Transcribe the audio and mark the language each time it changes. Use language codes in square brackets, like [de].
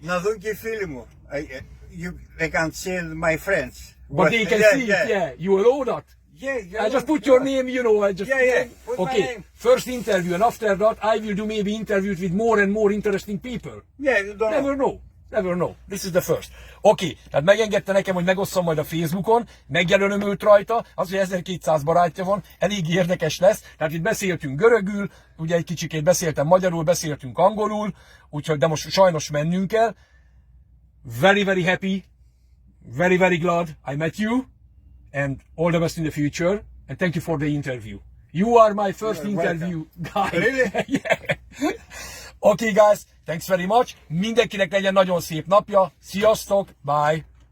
[el] Να δουν και οι φίλοι μου. [en] They can see my friends. But they can see it, yeah. You allow that. Yeah, I just put your name, you know, I just... Yeah. Put my Okay, name. first interview, and after that I will do maybe interviews with more and more interesting people. Yeah, you don't Never know. Never know. This is the first. [hu] Oké, tehát megengedte nekem, hogy megosszam majd a Facebookon, megjelölöm őt rajta, az, hogy 1200 barátja van, elég érdekes lesz. Tehát itt beszéltünk görögül, ugye egy kicsikét beszéltem magyarul, beszéltünk angolul, úgyhogy de most sajnos mennünk kell. [en] Very, very happy, very, very glad I met you, and all the best in the future, and thank you for the interview. You are my first You're interview guy. Really? Yeah. Okay guys, thanks very much. [hu] Mindenkinek legyen nagyon szép napja. Sziasztok, bye.